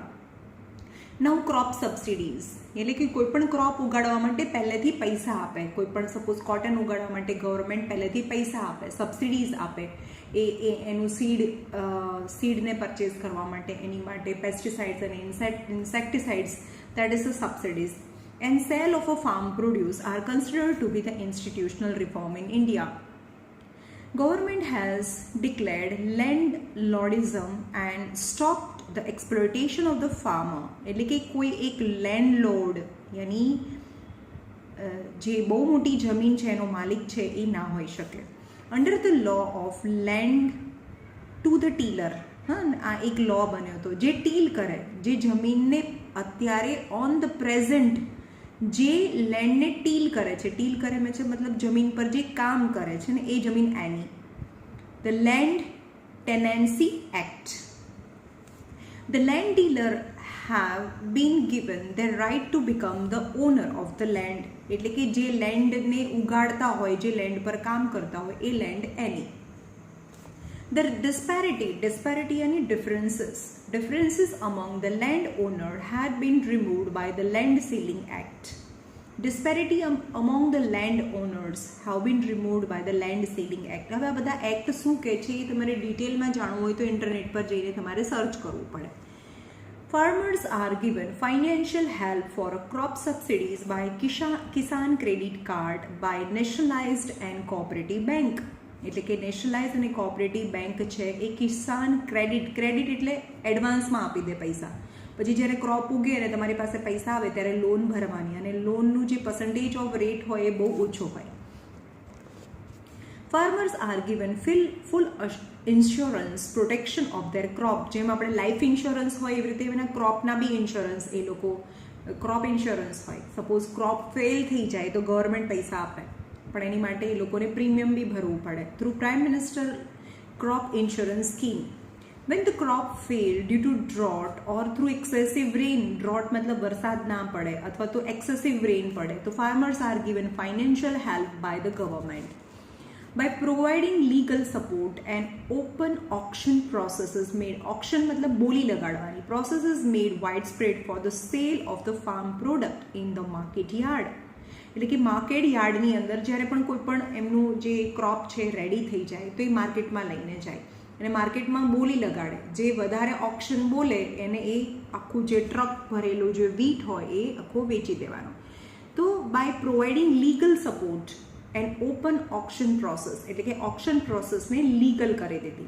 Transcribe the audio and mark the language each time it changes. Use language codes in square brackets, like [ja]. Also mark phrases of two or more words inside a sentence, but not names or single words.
[en] Now crop subsidies [gu] એટલે કે કોઈપણ ક્રોપ ઉગાડવા માટે પહેલેથી પૈસા આપે. કોઈપણ સપોઝ કોટન ઉગાડવા માટે ગવર્મેન્ટ પહેલેથી પૈસા આપે, સબસિડીઝ આપે એનું સીડને પરચેઝ કરવા માટે, એની માટે પેસ્ટિસાઇડ્સ અને ઇન્સેક્ટિસાઇડ્સ, [en] that is the subsidies, and sale of a farm produce are considered to be the institutional reform in India. Government has declared landlordism and stopped the exploitation of the farmer. [gu] એટલે કે કોઈ એક લેન્ડલોર્ડ યાની જે બહુ મોટી જમીન છે એનો માલિક છે એ ના હોઈ શકે. [en] under the law of land to the tiller, [gu] હા, આ એક લો બન્યો હતો જે ટીલ કરે, જે જમીનને અત્યારે [en] on the present [gu] જે લેન્ડને ટીલ કરે છે, ટીલ કરે છે મતલબ જમીન પર જે કામ કરે છે ને એ જમીન એની. [en] The Land Tenancy Act. The land dealer have been given the right to become the owner of the land. [gu] એટલે કે જે લેન્ડને ઉગાડતા હોય, જે લેન્ડ પર કામ કરતા હોય એ લેન્ડ એની. [en] The disparity and differences among the landowner had been removed by the Land Ceiling Act. Disparity among the landowners have been removed by the Land Ceiling Act. [gu] હવે આ બધા એક્ટ શું કહે છે એ તમારે ડિટેલમાં જાણવું હોય તો ઇન્ટરનેટ પર જઈને તમારે સર્ચ કરવું પડે. [en] Farmers are given financial help for crop subsidies by Kisan Credit Card by Nationalized and Cooperative Bank. [gu] એટલે કે નેશનલાઇઝ અને કોઓપરેટિવ બેંક છે એ કિસાન ક્રેડિટ એટલે એડવાન્સમાં આપી દે પૈસા. પછી જ્યારે ક્રોપ ઉગે અને તમારી પાસે પૈસા આવે ત્યારે લોન ભરવાની અને લોનનું જે [en] percentage of rate [gu] હોય એ બહુ ઓછો હોય. [en] Farmers are given full insurance protection of their crop. [gu] જેમ આપણે [en] life insurance [gu] હોય એવી રીતે એના ક્રોપના બી ઇન્સ્યોરન્સ એ લોકો [en] crop insurance [gu] હોય. સપોઝ ક્રોપ ફેલ થઈ જાય તો ગવર્મેન્ટ પૈસા આપે પણ એની માટે એ લોકોને પ્રીમિયમ બી ભરવું પડે. [en] through Prime Minister Crop Insurance Scheme, when the crop failed due to drought or through excessive rain, drought [gu] મતલબ વરસાદ ના પડે અથવા તો [en] excessive rain [gu] પડે તો [en] farmers are given financial help by the government. By providing legal support and open auction processes made, auction [gu] મતલબ બોલી લગાડવાની, [en] processes made widespread for the sale of the farm product in the market yard. [gu] એટલે કે માર્કેટ યાર્ડની અંદર જ્યારે પણ કોઈ પણ એમનું જે ક્રોપ છે રેડી થઈ જાય તો એ માર્કેટમાં લઈને જાય અને માર્કેટમાં બોલી લગાડે. જે વધારે ઓક્શન બોલે એને એ આખું જે ટ્રક ભરેલું જે વીટ હોય એ આખો વેચી દેવાનો. [en] So by providing legal support and open auction process [gu] એટલે કે ઓક્શન પ્રોસેસને લીગલ કરી દીધી.